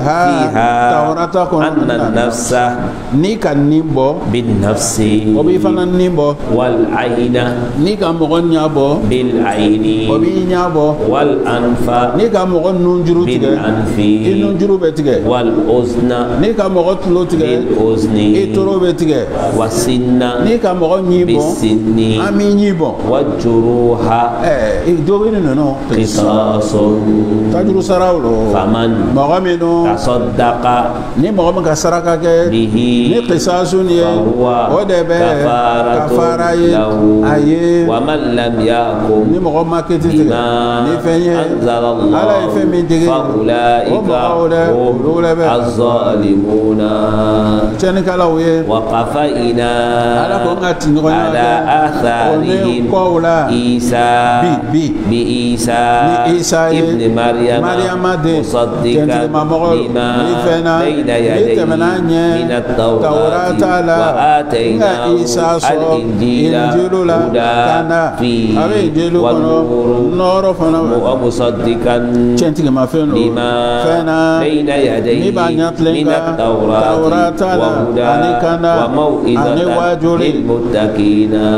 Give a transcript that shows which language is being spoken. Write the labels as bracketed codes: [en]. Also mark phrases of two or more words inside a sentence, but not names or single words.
[bm] ni ka nin bɔ بالنفس o b'i fana nin bɔ والعين ni ka mɔgɔ ɲa bɔ بالعين o b'i ɲa bɔ والأنف ni ka mɔgɔ nunjuru tigɛ بالأنف i nunjuru bɛ tigɛ والأذن ni ka mɔgɔ tulo tigɛ بالأذن i toro bɛ tigɛ والسن ni ka mɔgɔ ɲi bɔ بالسن an b'i ɲi bɔ والجروح dɔ bɛ nin ninnu قصاص tajuru saraw lo فمن mɔgɔ minnu تصدق ni mɔgɔ min ka saraka kɛ به ni qisasun ye o de bɛ kafara ye a ye [ar] ومن لم يحكم [bm] ni mɔgɔ ma kiti tigɛ ni fɛn ye أنزل ala ye fɛn min dege فأولئك o mɔgɔw dɛ olu هم de bɛ الظالمون tiɲɛnikɛlaw ye وقفينا ala ko n ka ti ɲɔgɔn [ar] على آثارهم [bm] kɔw la [ar] عيسى بعيسى ابن مريم مصدقا لما بين يديه من التوراة وآتيناه الإنجيل هدى فيه ونور ومصدقا لما بين يديه من التوراة وهدى وموئذة للمتقين